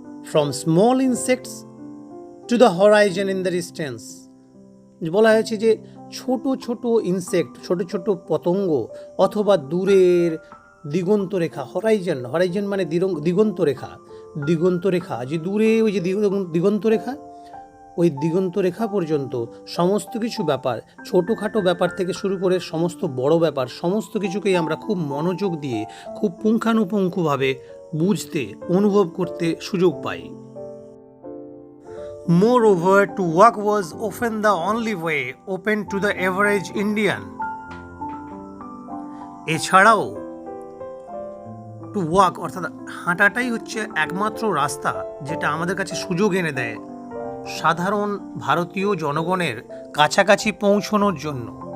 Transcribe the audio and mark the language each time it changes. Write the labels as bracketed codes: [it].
[en] from small insects to the horizon in the distance, [bn] বলা হয়েছে যে ছোট ছোট ইনসেক্ট, ছোট ছোট পতঙ্গ অথবা দূরের দিগন্ত রেখা, হরাইজন মানে দিগন্ত রেখা, যে দূরে ওই যে দিগন্ত রেখা, ওই দিগন্ত রেখা পর্যন্ত সমস্ত কিছু ব্যাপার, ছোটোখাটো ব্যাপার থেকে শুরু করে সমস্ত বড় ব্যাপার, সমস্ত কিছুকেই আমরা খুব মনোযোগ দিয়ে খুব পুঙ্খানুপুঙ্খভাবে বুঝতে, অনুভব করতে সুযোগ পাই। [en] Moreover, to walk was often the only way open to the average Indian. [bn] এছাড়াও [en] to walk [bn] অর্থাৎ হাঁটাটাই হচ্ছে একমাত্র রাস্তা যেটা আমাদের কাছে সুযোগ এনে দেয় সাধারণ ভারতীয় জনগণের কাছাকাছি পৌঁছানোর জন্য।